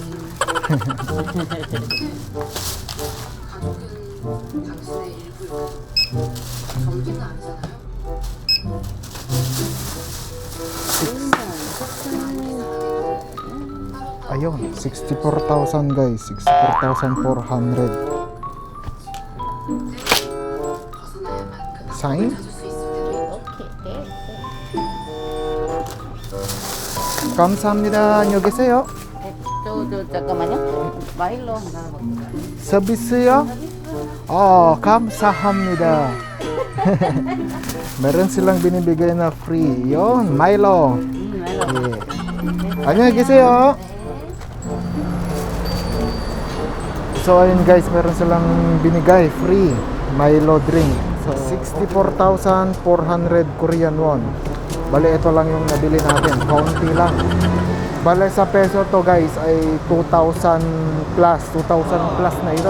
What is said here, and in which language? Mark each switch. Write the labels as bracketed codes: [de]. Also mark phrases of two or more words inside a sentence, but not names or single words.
[tl] Ayun, 64,000 guys, 64,400. Sign? [ko] 감사합니다. 안녕히 계세요. 잠깐만요. 마일로 하나 서비스요? 감사합니다. [tl] Meron silang binibigay na free. Yon, Milo. [ko] 마일로. Yeah. 안녕히 계세요. [tl] So ayun guys, meron silang binigay [en] free Milo drink. [tl] So 64,400 [en] Korean won. [tl] Bale ito lang yung nabili natin, kaunti lang. Bale sa peso to guys ay 2,000 plus na ito.